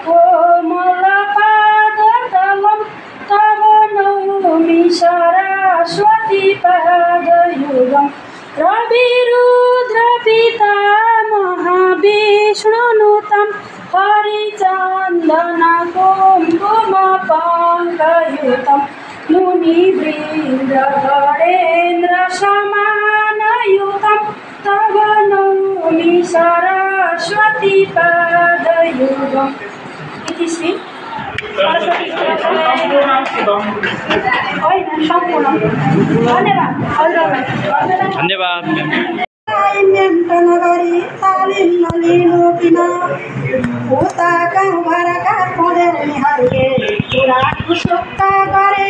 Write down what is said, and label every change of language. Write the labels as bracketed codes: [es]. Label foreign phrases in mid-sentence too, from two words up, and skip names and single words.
[sa] कोमलपादतलं तव नौमि सरस्वती पादयुगं रविरुद्र पिता महाविष्णुनुतं हरिचन्दन कुमकुम पङ्कयुतं मुनिवृन्द गणेन्द्र समानयुतं तव नौमि सरस्वती पादयुगम्। इति श्री सरस्वती [ne] धन्यवाद। नगरी तालिम नलिनु बिना उता गाउँघरका पौडेनीहरूले कुरा खुसुक्का गरे।